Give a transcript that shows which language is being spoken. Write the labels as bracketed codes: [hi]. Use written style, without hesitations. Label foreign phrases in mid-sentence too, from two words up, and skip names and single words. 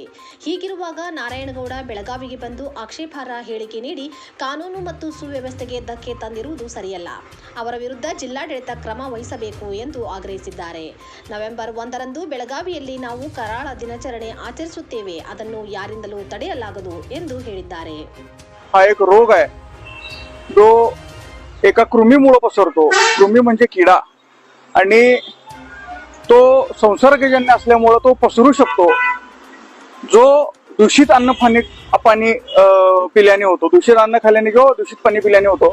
[kn] ಹೀಗಿರುವಾಗ ನಾರಾಯಣಗೌಡ ಬೆಳಗಾವಿಗೆ ಬಂದು ಆಕ್ಷೇಪಾರ್ಹ ಹೇಳಿಕೆ ನೀಡಿ ಕಾನೂನು ಮತ್ತು ಸುವ್ಯವಸ್ಥೆಗೆ ಧಕ್ಕೆ ತಂದಿರುವುದು ಸರಿಯಲ್ಲ. ಅವರ ವಿರುದ್ಧ ಜಿಲ್ಲಾಡಳಿತ ಕ್ರಮ ವಹಿಸಬೇಕು ಎಂದು ಆಗ್ರಹಿಸಿದ್ದಾರೆ. ನವೆಂಬರ್ 1ರಂದು ಬೆಳಗಾವಿಯಲ್ಲಿ ನಾವು ಕರಾಳ ದಿನಾಚರಣೆ ಆಚರಿಸುತ್ತೇವೆ. ಅದನ್ನು ಯಾರಿಂದಲೂ ತಡೆಯಲಾಗದು ಎಂದು ಹೇಳಿದ್ದಾರೆ. [mr] हा एक रोग आहे जो एका कृमीमुळे पसरतो. कृमी म्हणजे किडा आणि तो संसर्गजन्य असल्यामुळे तो पसरू शकतो. जो दूषित अन्न पाणी पिल्याने होतो, दूषित अन्न खाल्ल्याने किंवा दूषित पाणी पिल्याने होतो.